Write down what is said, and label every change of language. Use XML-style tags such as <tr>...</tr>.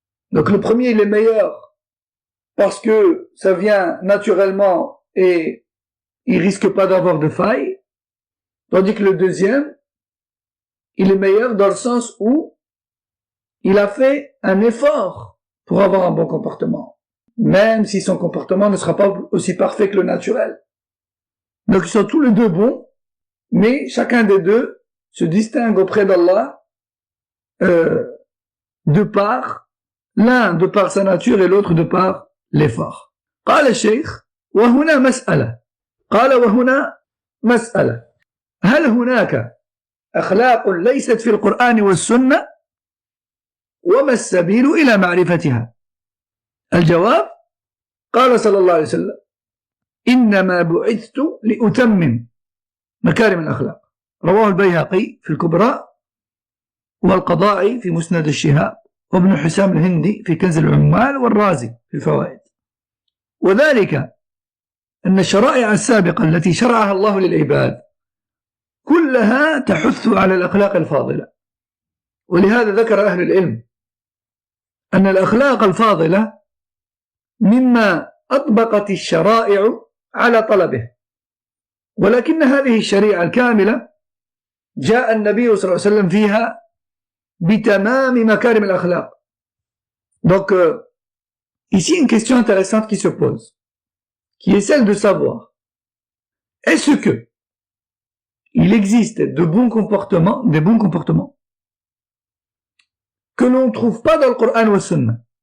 <fr>Donc le premier, il est meilleur parce que ça vient naturellement et il risque pas d'avoir de faille, tandis que le deuxième, il est meilleur dans le sens où il a fait un effort pour avoir un bon comportement, même si son comportement ne sera pas aussi parfait que le naturel. Donc ils sont tous les deux bons, mais chacun des deux se distingue auprès d'Allah de par, l'un de par sa nature et l'autre de par l'effort.</fr> <ar>قال الشيخ وهنا مسألة قال وهنا مسألة هل هناك أخلاق ليست في القرآن والسنة وما السبيل إلى معرفتها؟ الجواب قال صلى الله عليه وسلم إنما بعثت لأتمم مكارم الأخلاق رواه البيهقي في الكبرى والقضاعي في مسند الشهاب وابن حسام الهندي في كنز العمال والرازي في الفوائد. وذلك أن الشرائع السابقة التي شرعها الله للعباد كلها تحث على الأخلاق الفاضلة، ولهذا ذكر أهل العلم أن الأخلاق الفاضلة مما أطبقت الشرائع على طلبه، ولكن هذه الشريعة الكاملة جاء النبي صلى الله عليه وسلم فيها بتمام مكارم الأخلاق.</ar> <fr>Donc ici une question intéressante qui se pose, qui est celle de savoir, est-ce que il existe de bons comportements, des bons comportements que l'on ne trouve pas dans le Coran ou la Sunna?</fr>